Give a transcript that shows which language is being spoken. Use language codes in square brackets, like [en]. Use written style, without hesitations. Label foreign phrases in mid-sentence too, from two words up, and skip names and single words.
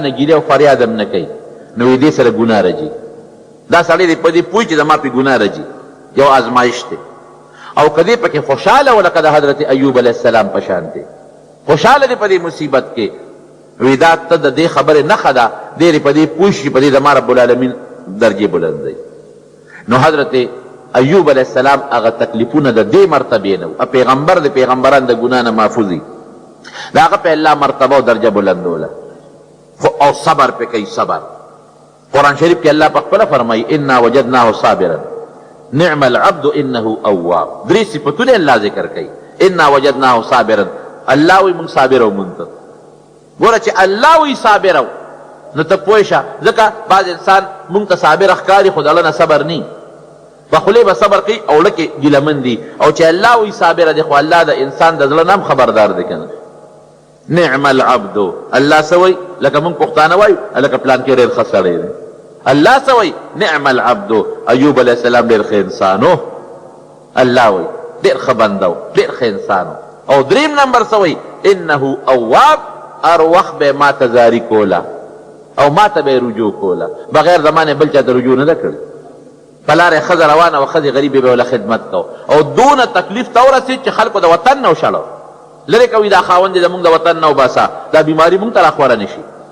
[ps] نه ګیلې او فریاد هم نه کوي نو دې سره ګناه راځي دا سړی دی په دې پوه چې زما پې ګناه راځي یو ازمایش دی او که دې پکې خوشحاله و لکه د حضرت ایوب [ar] علیه السلام [ps] په شان دی خوشحاله دی په دې مصیبت کې وی دا ته د دې خبرې نښه ده ډېرې په دې پوه شي په دې زما [ar] رب العالمین [ps] درجې بلندوي نو حضرت ایوب [ar] علیه السلام [ps] هغه تکلیفونه د دې مرتبې نه و پیغمبر د پیغمبران د ګناه نه محفوظ د هغه په الله مرتبه او درجه بلندوله او صبر پې کوي صبر قرآن شریف کې الله په خپله فرمایي [ar] انا وجدناه صابرا نعم العبد انه اواب [ps] درې صفتونه الله ذکر کوي [ar] انا وجدناه صابرا [ps] الله وی موږ صابر او مونږ ته ګوره چې الله وی صابر او نو ته پوه شه ځکه بعض انسان مونږ ته صابر ښکاري خو د نه صبر نی په خولې به صبر کوي او لکه ګیلمن دي او چې الله وی صابره دی خو الله د انسان د زړه نه هم خبردار دی که نه [ar] نعم العبد [ps] الله سوی لکه مونږ پښتانه وایو لکه پلان کې ډېر ښه سړی دی الله سوی [ar] نعم العبد [ps] ایوب [ar] علیه السلام [ps] ډېر ښه انسان و الله وی ډېر ښه بنده و ډېر ښه انسان و او دریم نمبر سوی [ar] انه اواب [ps] هر وخت به ما ته زاري کوله او ما ته به رجوع کوله بغیر زمانې بل چا ته رجوع نه ده کړې په لارې ښځه روانه وه ښځې غریبې به وله خدمت کو او دونه تکلیف ته ورسېد چې خلکو د وطن نه وشړو لرې کوي دا خاوند دې زمونږ د وطن نه وباسه دا بیماري مونږ ته راخوره نه شي